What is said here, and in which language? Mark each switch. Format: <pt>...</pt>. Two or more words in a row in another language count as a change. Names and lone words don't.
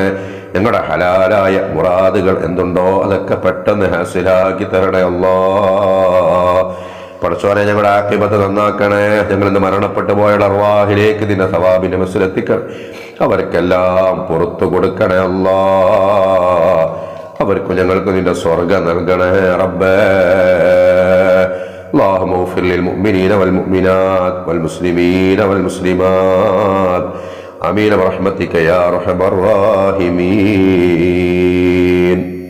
<ml>ഞങ്ങളുടെ ഹലാലായ മുറാദുകൾ എന്തുണ്ടോ അതൊക്കെ പെട്ടെന്ന് ഹാസിലാക്കി തരണേ അല്ലാ. പടച്ചോനെ, ഞങ്ങളുടെ ആഖിബത്ത് നന്നാക്കണേ. ഞങ്ങളിന്ന് മരണപ്പെട്ടു പോയ അർവാഹിലേക്ക് നിന്റെ സവാബിന്റെ മസ്സിലെത്തിക്കണം. അവർക്കെല്ലാം പുറത്തു കൊടുക്കണേ അല്ലാ. അവർക്കും ഞങ്ങൾക്ക് നിന്റെ സ്വർഗം നൽകണേ റബ്ബേ.</ml> <ar>اللهم اغفر للمؤمنين والمؤمنات والمسلمين والمسلمات آمين برحمتك يا أرحم الراحمين.</ar>